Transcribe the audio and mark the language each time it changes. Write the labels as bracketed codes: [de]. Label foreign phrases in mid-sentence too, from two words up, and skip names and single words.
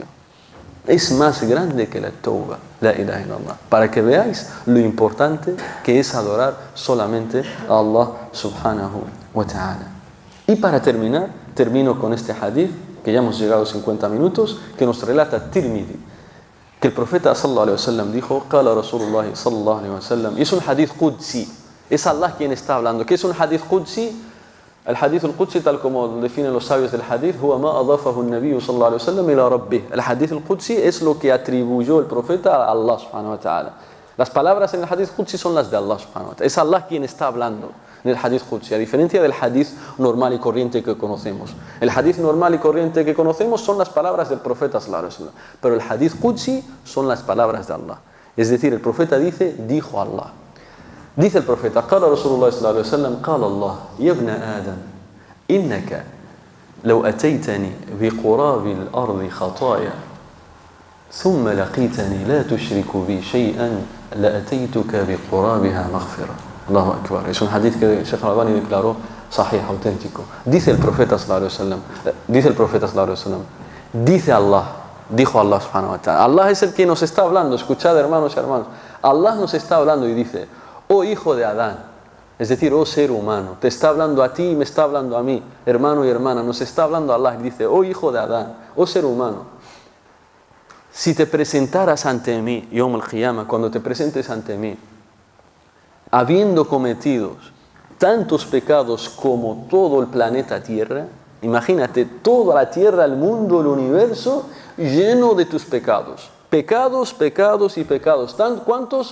[es] Es más grande que la tauba, [ar] لا إله إلا الله. [es] Para que veáis lo importante que es adorar solamente a Allah [ar] سبحانه وتعالى. [es] Y para terminar, termino con este hadith, que ya hemos llegado a 50 minutos, que nos relata Tirmidhi, que el profeta [ar] صلى الله عليه وسلم [es] dijo, [ar] قال رسول الله صلى الله عليه وسلم, [es] y es un [ar] حديث قدسي, [es] es Allah quien está hablando. ¿Qué es un [ar] حديث قدسي? [es] El [ar] الحديث القدسي, [es] tal como definen los sabios del hadith, [ar] هو ما أضافه النبي صلى الله عليه وسلم إلى ربه. [es] El [ar] الحديث القدسي [es] es lo que atribuyó el profeta a Allah [ar] سبحانه وتعالى. [es] Las palabras en el [ar] حديث قدسي [es] son las de Allah [ar] سبحانه وتعالى. [es] Es Allah quien está hablando en el [ar] حديث قدسي, [es] a diferencia del hadith normal y corriente que conocemos. El hadith normal y corriente que conocemos son las palabras del profeta [ar] صلى الله عليه وسلم, [es] pero el [ar] حديث قدسي [es] son las palabras de Allah. Es decir, el profeta dice, dijo Allah. Dice el profeta, [ar] قال رسول الله صلى الله عليه وسلم قال الله يا ابن آدم إنك لو أتيتني بقراب الأرض خطايا ثم لقيتني لا تشرك بي شيئا لأتيتك بقرابها مغفرة. الله أكبر. [es] Es un hadith que Sheikh Al-Albani declaró sahih, auténtico. Dice el profeta [ar] صلى الله عليه وسلم, [es] dice Allah, dijo Allah [ar] سبحانه وتعالى. [es] Allah es el que nos está hablando. Escuchad, hermanos y hermanas. Allah nos está hablando y dice, oh hijo de Adán, es decir, oh ser humano, te está hablando a ti y me está hablando a mí, hermano y hermana, nos está hablando Allah y dice, oh hijo de Adán, oh ser humano, si te presentaras ante mí, [ar] يوم القيامة, [es] cuando te presentes ante mí, habiendo cometido tantos pecados como todo el planeta Tierra, imagínate, toda la Tierra, el mundo, el universo, lleno de tus pecados, pecados, pecados y pecados, ¿cuántos?